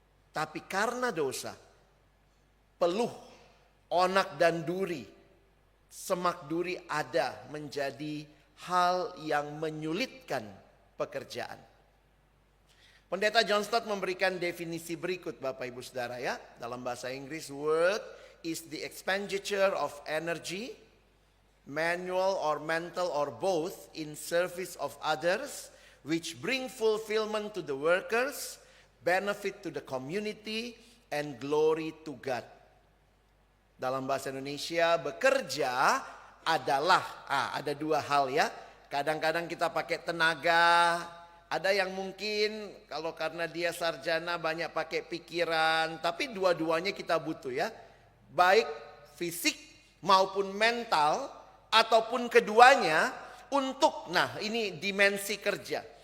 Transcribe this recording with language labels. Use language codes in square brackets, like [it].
[id] Tapi karena dosa, peluh, onak dan duri semak duri ada menjadi hal yang menyulitkan pekerjaan. Pendeta John Stott memberikan definisi berikut Bapak Ibu Saudara ya. Dalam bahasa Inggris, [en] work is the expenditure of energy, manual or mental or both, in service of others, which bring fulfillment to the workers, benefit to the community, and glory to God. [id] Dalam bahasa Indonesia, bekerja adalah, ada dua hal ya. Kadang-kadang kita pakai tenaga, ada yang mungkin kalau karena dia sarjana banyak pakai pikiran, tapi dua-duanya kita butuh ya. Baik fisik maupun mental, ataupun keduanya untuk, nah ini dimensi kerja.